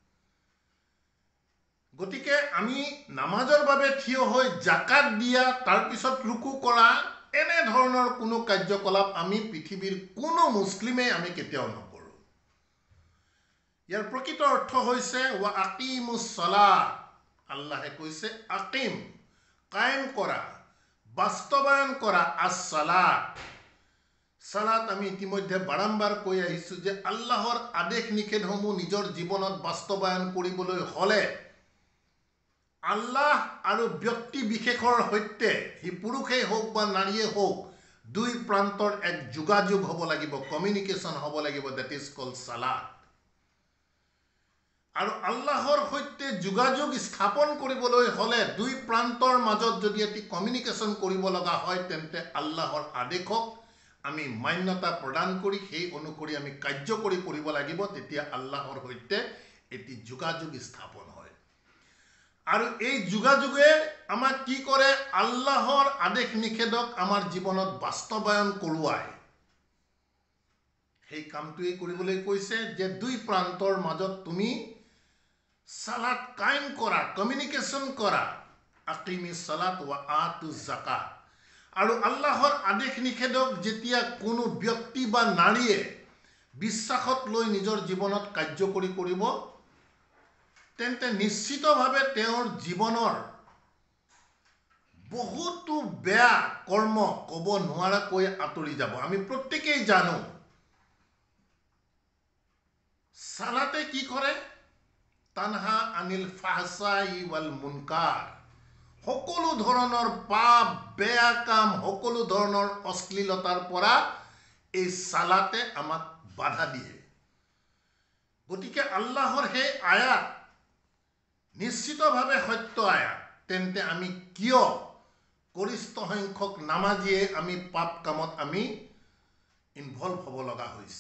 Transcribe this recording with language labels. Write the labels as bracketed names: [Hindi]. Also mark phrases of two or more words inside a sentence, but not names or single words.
[Assamese] গতিকে আমি নামাজৰ বাবে থিয় হৈ জাকাত দিয়া তাৰ পিছত রুকু কৰা এনে ধৰণৰ কোনো কাৰ্যকলাপ আমি পৃথিৱীৰ কোনো মুছলিমে আমি কেতিয়াও নকৰো ইয়াৰ প্ৰকৃত অৰ্থ হৈছে [Arabic] وأقيموا الصلاة [Assamese] আল্লাহে কৈছে আকিম কায়েম কৰা বাস্তবায়ন কৰা আস-সালাত সালাত আমি ইতিমধ্যে বাৰম্বাৰ কৈ আহিছো যে আল্লাহৰ আদেশ নিষেধসমূহ নিজৰ জীৱনত বাস্তবায়ন কৰিবলৈ হলে আল্লাহ আৰু ব্যক্তি বিশেষৰ সৈতে হি পুৰুষেই হোক বা নাৰীয়ে হোক দুই প্ৰান্তৰ এক যোগাযোগ হ'ব লাগিব কমিউনিকেশ্যন হ'ব লাগিব [English] that is called [Assamese] সালাত আৰু আল্লাহৰ সৈতে যোগাযোগ স্থাপন কৰিবলৈ হলে দুই প্ৰান্তৰ মাজত যদি এটি কমিউনিকেশ্যন কৰিব লগা হয় তেন্তে আল্লাহৰ আদেশক আমি মান্যতা প্ৰদান কৰি সেই অনুসৰি আমি কাৰ্যকৰী কৰিব লাগিব তেতিয়া আল্লাহৰ সৈতে এটি যোগাযোগ স্থাপন হয় আৰু এই যোগাযোগে আমাক কি কৰে আল্লাহৰ আদেশ নিষেধক আমাৰ জীৱনত বাস্তবায়ন কৰোৱায় সেই কামটোৱেই কৰিবলৈ কৈছে যে দুই প্ৰান্তৰ মাজত তুমি সালাত কায়েম কৰা, কমিউনিকেশ্যন কৰা। [Arabic] أقيموا الصلاة وآتوا الزكاة. [Assamese] আৰু আল্লাহৰ আদেশ নিষেধক যেতিয়া কোনো ব্যক্তি বা নাৰীয়ে বিশ্বাসত লৈ নিজৰ জীৱনত কাৰ্যকৰী কৰিব, তেন্তে নিশ্চিতভাৱে তেওঁৰ জীৱনৰ বহুতো বেয়া কৰ্ম ক'ব নোৱাৰাকৈ আঁতৰি যাব। আমি প্ৰত্যেকেই জানো সালাতে কি কৰে? [Arabic] تنهى عن الفحشاء والمنكر. [Assamese] সকলো ধৰণৰ পাপ, বেয়া কাম, সকলো ধৰণৰ অশ্লীলতাৰ পৰা এই সালাতে আমাক বাধা দিয়ে। গতিকে আল্লাহৰ সেই আয়াত নিশ্চিতভাৱে সত্য আয়াত, তেন্তে আমি কিয় গৰিষ্ঠ সংখ্যক নামাজীয়ে আমি পাপ কামত আমি ইনভলভ হ'ব লগা হৈছে?